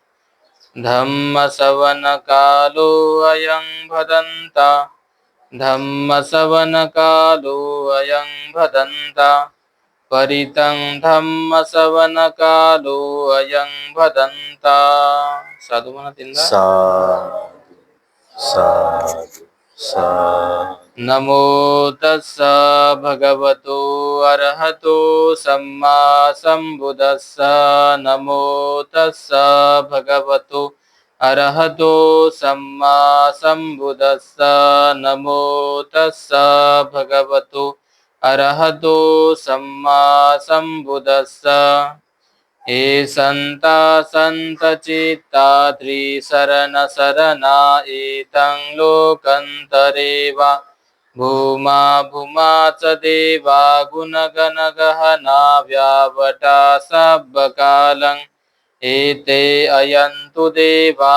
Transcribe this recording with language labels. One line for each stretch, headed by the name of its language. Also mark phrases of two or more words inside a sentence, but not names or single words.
Pali: धम्मसवनकालो अयं भदन्ता धम्मसवनकालो अयं भदन्ता परितं धम्मसवनकालो अयं भदन्ता
Marathi: साधु म्हणा तीनदा
Pali: साधु साधु नमो तस्स भगवतो अरहतो सम्मा सम्बुद्दस्स नमो तस्स भगवतो अरहतो सम्मा सम्बुद्दस्स नमो तस्स भगवतो अरहतो सम्मा सम्बुद्दस्स हे सन्ता सन्तचित्ता त्रिशरणशरणा एतं लोकन्तरे वा भूमा भूमा च देवा गुणगणगहना व्यावटा सब्बकालं एते अयन्तु देवा